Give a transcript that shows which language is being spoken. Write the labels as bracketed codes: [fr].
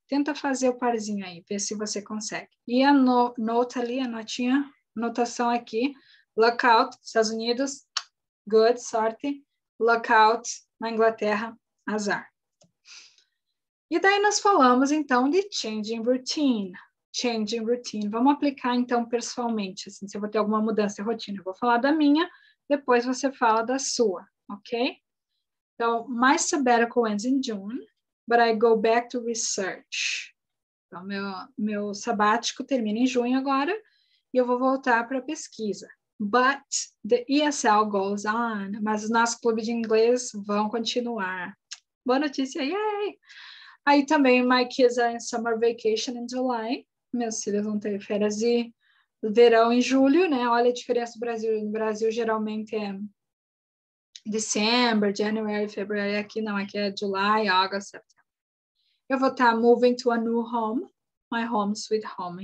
[pt] Tenta fazer o parzinho aí, ver se você consegue. E a nota ali, a notação aqui, lookout, Estados Unidos, good, sorte, lookout, na Inglaterra, azar. E daí nós falamos, então, de changing routine. Changing routine. Vamos aplicar, então, pessoalmente, assim, se eu vou ter alguma mudança de rotina. Eu vou falar da minha, depois você fala da sua, ok? Então, [en] my sabbatical ends in June, but I go back to research. [pt] Então, meu sabático termina em junho agora, e eu vou voltar para a pesquisa. [en] But the ESL goes on. [pt] Mas os nossos clubes de inglês vão continuar. Boa notícia, yay! Aí também, [en] my kids are in summer vacation in July. [pt] Meus filhos vão ter férias de verão em julho, né? Olha a diferença do Brasil. No Brasil, geralmente é [en] December, January, February. [pt] Aqui não, aqui é [en] July, August, September. [pt] Eu vou estar [en] moving to a new home, my home, sweet home.